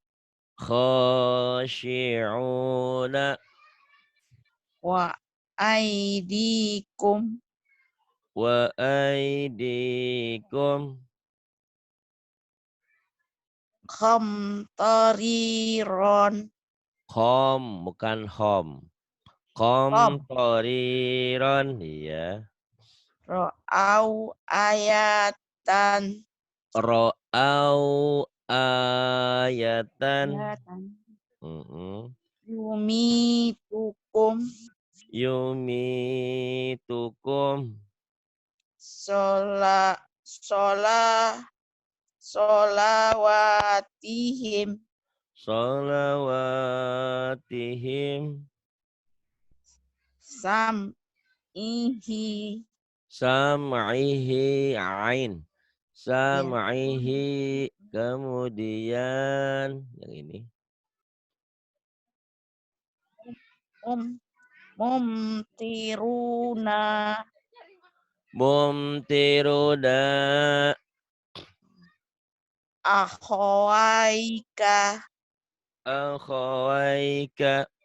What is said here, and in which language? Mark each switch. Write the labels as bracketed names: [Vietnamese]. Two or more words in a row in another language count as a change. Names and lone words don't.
[Arabic] Khashi'una. وأيديكم. وأيديكم. Khamtariron. [Indonesian] Khom, bukan hom. Khom [Arabic] Kom. toriron. [Indonesian] Iya. [Arabic] رأوا آية. رأوا آية. Ayatan. Mm-mm. Yumitukum. Yumitukum. Solawatihim. Salawatihim. Sam'ihi. سمعه عين. [Indonesian] Ya. [Arabic] Sam'ihi. [Indonesian] Kemudian yang ini. [Arabic] Mumtiruna. Mumtiruda. Akhawaika. Akhawaika.